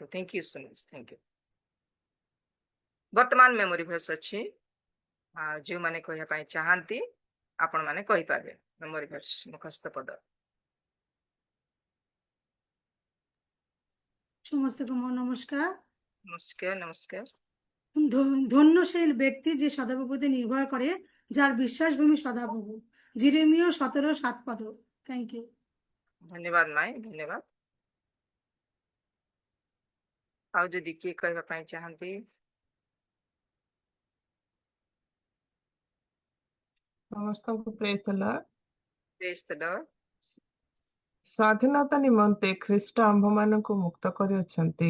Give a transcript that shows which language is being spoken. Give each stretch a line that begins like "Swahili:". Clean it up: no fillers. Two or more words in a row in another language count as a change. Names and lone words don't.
English: Thank you so much. Thank you.
Odia: ବର୍ତ୍ତମାନ
English: memory verse
Odia: ଅଛି, ଯେଉଁମାନେ କହିବା ପାଇଁ ଚାହାନ୍ତି ଆପଣ ମାନେ କହିପାରିବେ।
English: memory verse
Odia: ମୁଖସ୍ଥ ପଦ। ସମସ୍ତଙ୍କୁ ମୋ ନମସ୍କାର।
Bangla: নমস্কার নমস্কার। ধন্য সেই ব্যক্তি যে সদাপ্রভুতে নির্ভর করে, যার বিশ্বাসভূমি সদাপ্রভু। জিরেমিয় 17:7
English: thank you.
Bangla: ধন্যবাদ মাই, ধন্যবাদ।
Odia: ଆଉ ଯଦି କିଏ କହିବା ପାଇଁ ଚାହାନ୍ତି?
English: ସମସ୍ତଙ୍କୁ praise the Lord. praise the Lord.
Odia: ସ୍ୱାଧୀନତା ନିମନ୍ତେ ଖ୍ରୀଷ୍ଟ ଆମ୍ଭମାନଙ୍କୁ ମୁକ୍ତ କରିଅଛନ୍ତି।